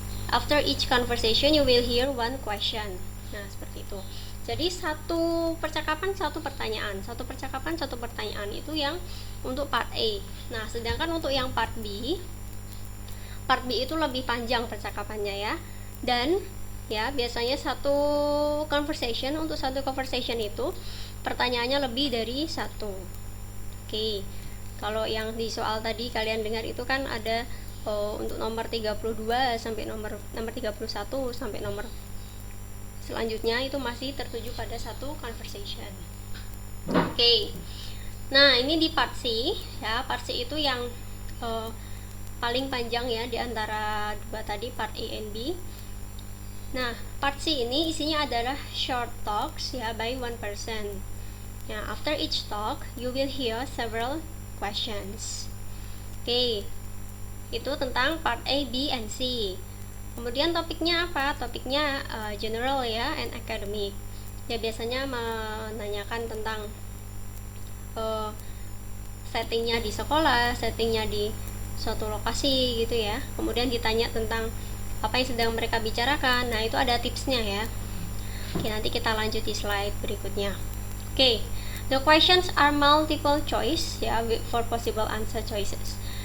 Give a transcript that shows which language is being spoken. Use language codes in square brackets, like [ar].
[en] After each conversation you will hear one question. [id] Nah, seperti itu. Jadi satu percakapan satu pertanyaan, satu percakapan satu pertanyaan, itu yang untuk part A. Nah, sedangkan untuk yang part B itu lebih panjang percakapannya ya. Dan ya, biasanya satu conversation, untuk satu conversation itu pertanyaannya lebih dari satu. Oke. Kalau yang di soal tadi kalian dengar itu kan ada untuk nomor 32 sampai nomor 31 sampai nomor selanjutnya itu masih tertuju pada satu conversation. Oke. Nah, ini di part C ya. Part C itu yang paling panjang ya di antara dua tadi, part A and B. Nah, part C ini isinya adalah short talks ya [en] by one person. Ya, after each talk you will hear several questions. [id] Oke. Itu tentang part A, B, and C. Kemudian topiknya apa? Topiknya general ya [en] and academic. [id] Ya, biasanya menanyakan tentang settingnya di sekolah, settingnya di suatu lokasi gitu ya. Kemudian ditanya tentang apa yang sedang mereka bicarakan. Nah, itu ada tipsnya ya. Oke, nanti kita lanjut di slide berikutnya. [en] Oke, the questions are multiple choice ya, for possible answer choices.